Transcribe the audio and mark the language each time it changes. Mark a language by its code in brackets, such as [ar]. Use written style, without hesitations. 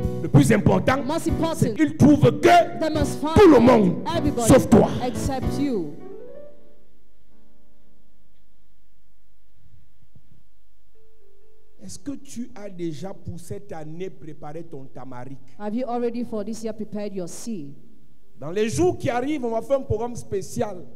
[fr] Le plus important, [en] Most [fr] c'est [en] important, [fr] qu'ils trouvent que [en] they must find [fr] tout le monde, [en] everybody [fr] sauf toi. [en] except you. [fr] Est-ce que tu as déjà pour cette année préparé ton tamaric? [en] Have you already for this year prepared your seed? [fr] Dans les jours qui arrivent, on va faire un programme spécial